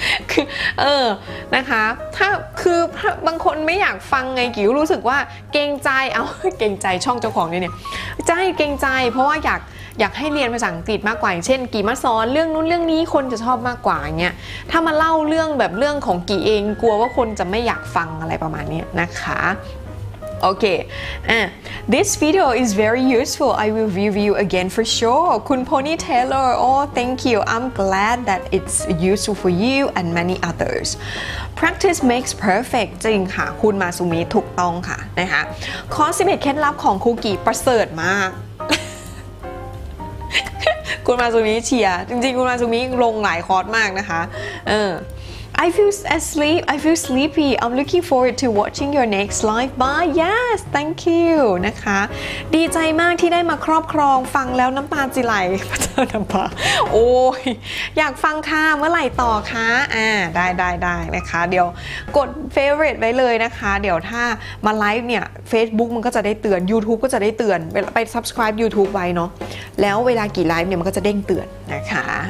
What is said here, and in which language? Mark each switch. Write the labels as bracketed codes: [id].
[th] คือนะคะถ้าคือบางคนไม่อยากฟังไงกิ่วรู้สึกว่าเกรงใจเกรงใจช่องเจ้าของเนี่ยใจเกรงใจเพราะว่าอยากให้เรียนภาษาอังกฤษมากกว่าอย่างเช่นกี่มาสอนเรื่องนู้นเรื่องนี้คนจะชอบมากกว่าอย่างเงี้ยถ้ามาเล่าเรื่องแบบเรื่องของกี่เองกลัวว่าคนจะไม่อยากฟังอะไรประมาณนี้นะคะ [en] Okay, this video is very useful. I will review again for sure. Kun Pony Taylor, oh thank you. I'm glad that it's useful for you and many others. Practice makes perfect [th] จริงค่ะคุณมาซูมิถูกต้องค่ะนะคะคอร์ส11เคล็ดลับของครูกี่ประเสริฐมาก คุณมาซูมิเชียร์จริงๆคุณมาซูมิลงหลายคอร์สมากนะคะ [en] I feel sleepy. I'm looking forward to watching your next live. Bye. Yes, thank you [th] นะคะดีใจมากที่ได้มาครอบครองฟังแล้วน้ำตาจิไหลพระเจ้าน้ำตาโอ้ยอยากฟังค่ะเมื่อไหร่ต่อคะได้นะคะเดี๋ยวกด favorite ไว้เลยนะคะเดี๋ยวถ้ามาไลฟ์เนี่ย Facebook มันก็จะได้เตือน YouTube ก็จะได้เตือนไป subscribe YouTube ไว้เนาะแล้วเวลากี่ไลฟ์เนี่ยมันก็จะเด้งเตือนนะคะ